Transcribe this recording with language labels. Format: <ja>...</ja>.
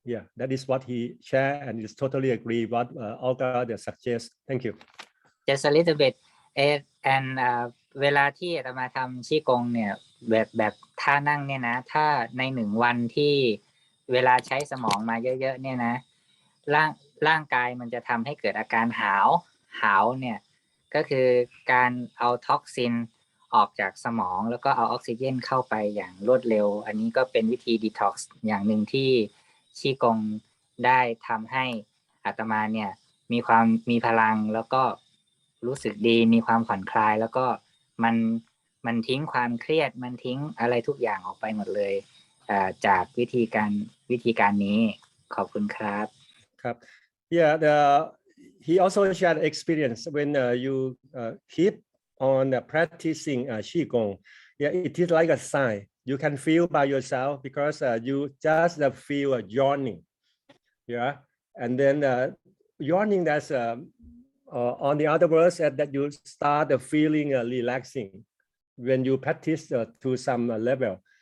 <en>Yeah, that is what he shared and is totally agree what Olga suggests. Thank you. Just a little bit.</en> <th>and เวลาที่อาตมาทำชี่กงเนี่ยแบบท่านั่งเนี่ยนะถ้าใน1 วันที่เวลาใช้สมองมาเยอะๆเนี่ยนะร่างกายมันจะทำให้เกิดอาการห าวเนี่ยก็คือการเอาท็อกซินออกจากสมองแล้วก็เอาออกซิเจนเข้าไปอย่างรวดเร็วอันนี้ก็เป็นวิธีดีท็อกซ์อย่างหนึ่งที่ชี่กงได้ทำให้อาตมาเนี่ยมีพลังแล้วก็รู้สึกดีมีความผ่อนคลายแล้วก็มันทิ้งความเครียดมันทิ้งอะไรทุกอย่างออกไปหมดเลยจากวิธีการนี้ขอบคุณครับ</th> <en>ครับ Yeah, he also shared experience when you keep on practicing qigong. Yeah, it is like a sign. You can feel by yourself because you just feel yawning. Yeah, and then yawning, that's on the other words that you start feeling relaxing when you practice to some level.</en>